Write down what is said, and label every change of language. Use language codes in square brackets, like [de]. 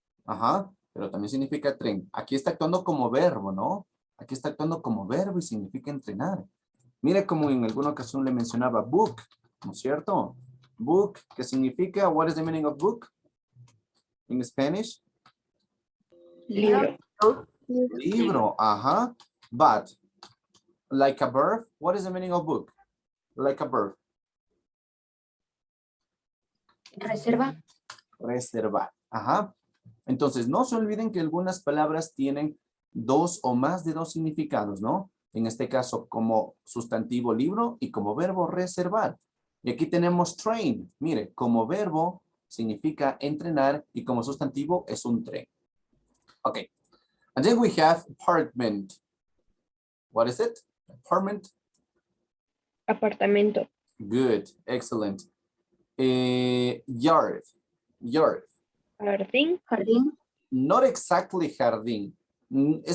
[es] Ajá, pero también significa tren. Aquí está actuando como verbo, ¿no? Aquí está actuando como verbo y significa entrenar. Mire como en alguna ocasión le mencionaba book, ¿no es cierto? [en] Book, [es] que significa, [en] what is the meaning of book in Spanish? [es] Libro. Libro, ajá. [en] But, like a verb, what is the meaning of book? Like a verb. [es] Reserva. Reservar, ajá. Entonces, no se olviden que algunas palabras tienen dos o más de dos significados, ¿no? En este caso, como sustantivo libro y como verbo reservar. Y aquí tenemos train. Mire, como verbo significa entrenar y como sustantivo es un tren. Okay. [en] And then we have apartment. What is it? Apartment. [es] Apartamento. [en] Good. Excellent. Yard. [es] Jardín. [en] Not exactly jardín. It's